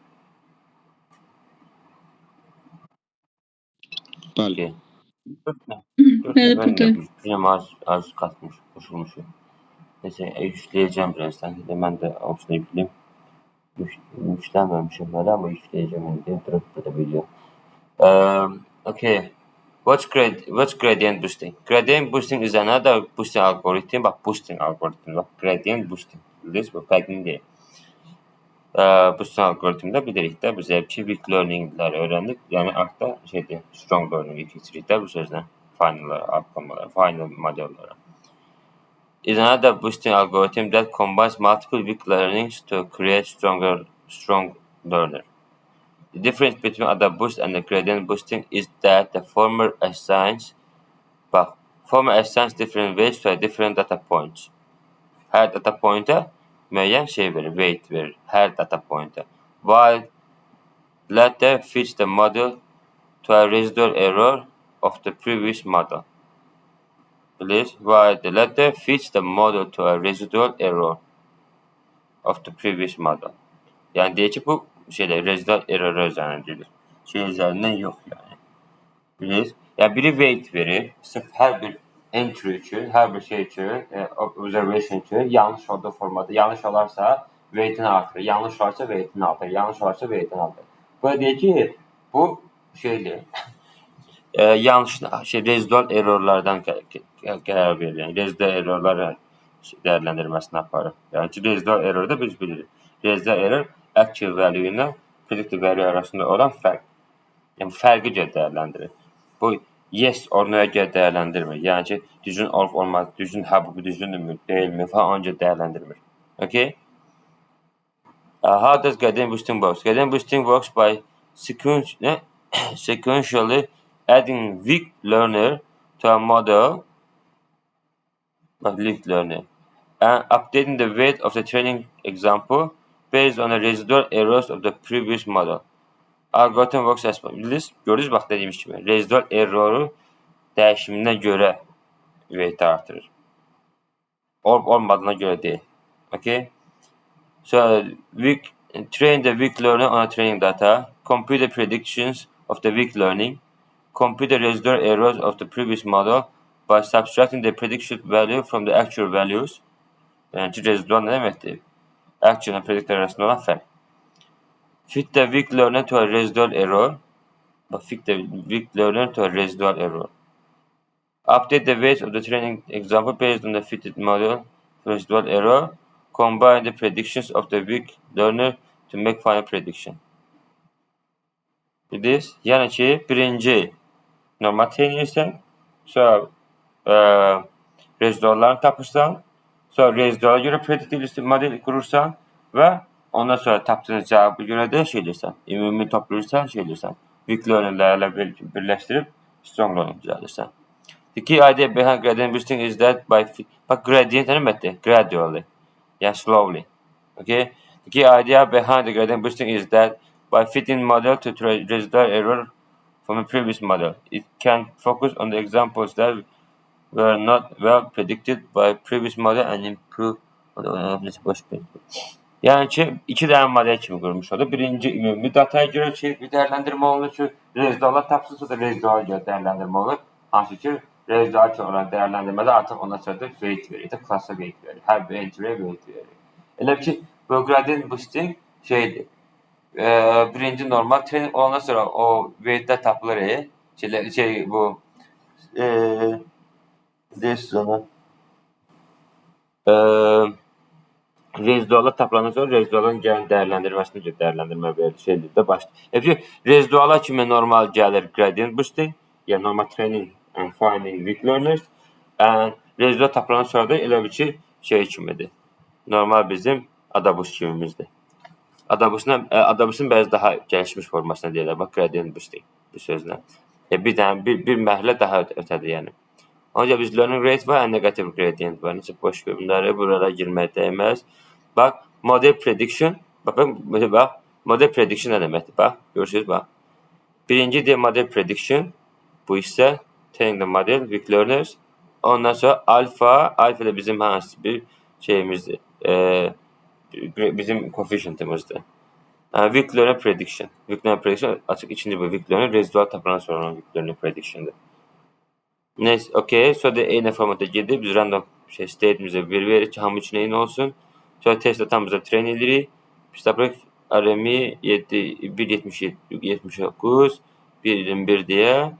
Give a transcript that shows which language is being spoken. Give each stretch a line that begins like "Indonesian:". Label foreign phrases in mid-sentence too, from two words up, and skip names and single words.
Azerbaijani: Bəli. Bəli, buradayım. Bizim az qatmış, qoşulmuşuq. Nəsə, yükləyəcəm birazdan. Mən də opsiyonu yükləyim. Yüklənməmişim hələ, amma yükləyəcəm indi. Durub burada video. Okay.
English: What's gradient boosting? Gradient boosting is another boosting algorithm. Bak, boosting algorithm. Bak, gradient boosting.
Azerbaijani: Bildiniz bu fərqini deyil. Boosting algoritmdə bilirik də, biz
English: weak learningləri
Azerbaijani: öyrəndik. Yəni, artda
English: strong learning'i
Azerbaijani: keçirik də bu sözlə. Final modellara.
English: Is another boosting algorithm that combines multiple weak learnings to create strong learner. The difference between other boost and the gradient boosting is that the former assigns different weights to different data points.
Azerbaijani: Her
English: data point'a
Azerbaijani: müəyyən şey verir, weight verir. Her
English: data point'a. While latter fits the model to a residual error of the previous model. Please, while the latter fits the model to a residual error of the previous model.
Azerbaijani: Yəni deyir ki, bu
English: residual error
Azerbaijani: üzərindən gedir. Üzərindən yox yəni. Bilirsiniz? Yəni biri weight verir, sırf hər bir entry üçün, hər bir şey üçün, observation üçün yanlış olduğu formada, yanlış olarsa weight'ini artırır. Yanlış varsa weight'ini artırır. Yanlış varsa weight'ini artırır. Burada deyir ki, bu şeydir. Yanlış rezidual errorlardan qərar verir. Yəni rezidual errorlar dəyərləndirməsini aparır. Yəni ki, rezidual error da biz bilirik. Rezidual error
English: actual value
Azerbaijani: ilə
English: predicted value
Azerbaijani: arasında olan fərq. Yəni fərqi görə dəyərləndirir. Bu
English: yes or no-ya
Azerbaijani: görə dəyərləndirmir. Yəni ki, düzgün olub olmaz, düzgün bu düzgündürmü, deyilmi falan ona görə dəyərləndirmir. Okay?
English: How does gradient boosting works? Gradient boosting works by sequentially adding weak learner to a model of weak learner and updating the weight of the training example based on the residual errors of the previous model. Algorithm works as follows.
Azerbaijani: Gördünüz bax dediyimiz kimi
English: residual erroru
Azerbaijani: dəyişimindən görə weight artırır. Olmadığına görə deyil. Okay?
English: So train the weak learner on a training data, compute the predictions of the weak learning, compute the residual errors of the previous model by subtracting the prediction value from the actual values.
Azerbaijani: Yəni ki, residual nə deməkdir?
English: Actual and predicted
Azerbaijani: arasında olan fərq.
English: Fit the weak learner to a residual error. Fit the weak learner to a residual error. Update the weight of the training example based on the fitted model residual error. Combine the predictions of the weak learner to make final prediction.
Azerbaijani: Bildiniz? Yəni ki, birinci normal treyinirsən, sonra reziduallarını tapırsan, sonra reziduala görə prediktiv model qurursan və ondan sonra tapdığınız cavabı görə də şey edirsən, ümumi toplayırsan, şey edirsən,
English: weak learnerlərlə
Azerbaijani: birləşdirib
English: strong learner
Azerbaijani: düzəldirsən.
English: The key idea behind gradient boosting is that
Azerbaijani: bax gradient nə deməkdir?
English: Gradually, yəni slowly. Okay? The key idea behind the gradient boosting is that by fitting model to residual error from a previous model, it can focus on the examples that were not well predicted by previous model and improve.
Azerbaijani: Yəni ki, iki dənə model kimi qurmuş oldu. Birinci ümumi dataya görə dəyərləndirmə olunur ki, reziduallar tapsınsa da reziduala görə dəyərləndirmə olur. Hansı ki, rezidual ki, olan dəyərləndirmədə artıq ondan sonra da weight verir, klasa weight verir. Hər bir entry-yə weight verir. Elə ki, bu gradient boosting şeydir. Birinci normal training olandan sonra o weight'lər tapılır. Bu deyirsiniz ona. Reziduallar tapılandan sonra rezidualların gəlin dəyərləndirməsini görə dəyərləndirmə verir. Şeydir də başlayır. Elə ki, reziduallar kimi normal gəlir
English: gradient boosting,
Azerbaijani: yəni
English: normal training and finding weak learners.
Azerbaijani: Rezidual tapılandan sonra da elə ki, şey kimidir. Normal bizim Adaboost kimimizdir. Adaboostun bəzi daha gəlişmiş formasına deyirlər. Bax,
English: gradient boosting
Azerbaijani: bu sözlə. Bir mərhələ daha ötədir, yəni. Ancaq biz
English: learning rate
Azerbaijani: var,
English: negative gradient
Azerbaijani: var. Necə boş qoy bunları, buralara girmək dəyməz.
English: Bax, model prediction.
Azerbaijani: Bax,
English: model prediction
Azerbaijani: nə deməkdir? Bax, görürsünüz, bax. Birinci deyil
English: model prediction.
Azerbaijani: Bu isə
English: training the model, weak learners.
Azerbaijani: Ondan sonra alfa da bizim hansı bir şeyimizdir. Bizim coefficient'imizdir.
English: Weak learner prediction. Weak learner prediction
Azerbaijani: açıq ikinci bu
English: weak learner
Azerbaijani: rezidual tapılan sonra
English: weak learner prediction'dır.
Azerbaijani: Neyse, okey. Sonra da eyni formata gedib biz
English: random state'imizə
Azerbaijani: veririk ki, hamı üçün eyni olsun. Sonra testlə tam bizə train edirik. Biz tapırıq RMI 1.79 1.21 deyə.